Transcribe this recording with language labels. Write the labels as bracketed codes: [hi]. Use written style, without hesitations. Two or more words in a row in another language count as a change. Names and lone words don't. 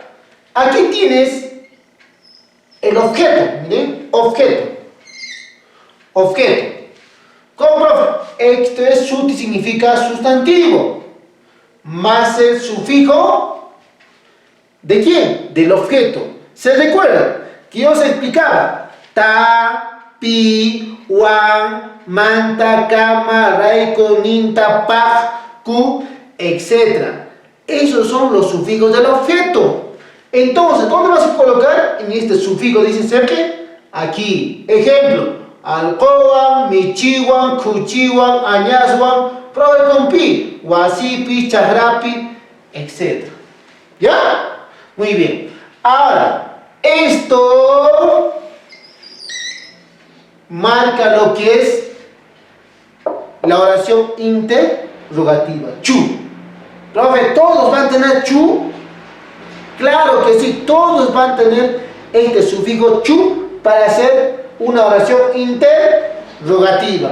[es] Aquí tienes el objeto, miren, objeto. Objeto. ¿Cómo, profe? Esto es suti, significa sustantivo. Más el sufijo, ¿de quién? Del objeto. ¿Se recuerda? Que yo os explicaba. [qu] Ta, pi, wan, manta, cama, raiko, ninta, paj, ku, etc. [es] Esos son los sufijos del objeto. Entonces, ¿dónde vas a colocar? En este sufijo, dice cerca, aquí. Ejemplo, [qu] alcoban, michiwan, cuchiwan, añaswan, probe con pi, wasipi, chahrapi, [es] etc. ¿Ya? Muy bien. Ahora, esto marca lo que es la oración interrogativa. Chu. Profe, ¿todos van a tener chu? Claro que sí, todos van a tener este sufijo chu para hacer una oración interrogativa.